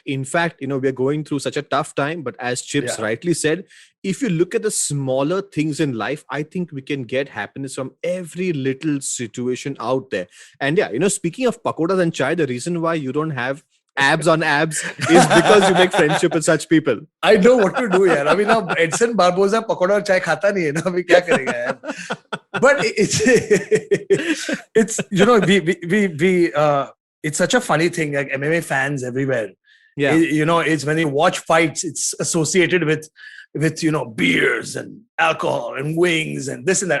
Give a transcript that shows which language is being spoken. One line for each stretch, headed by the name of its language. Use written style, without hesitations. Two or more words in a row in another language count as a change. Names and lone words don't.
English: In fact, we are going through such a tough time, but as Chips rightly said, if you look at the smaller things in life, I think we can get happiness from every little situation out there. And speaking of pakoras and chai, the reason why you don't have abs on abs is because you make friendship with such people. I know what to do,
Hindi: yaar.
English: I mean, now
Hindi: Edson Barboza पकोड़ा और चाय खाता नहीं है ना। अभी क्या करेगा, यार?
English: But it's such a funny thing. Like MMA fans everywhere. Yeah. It's when you watch fights, it's associated with beers and alcohol and wings and this and that.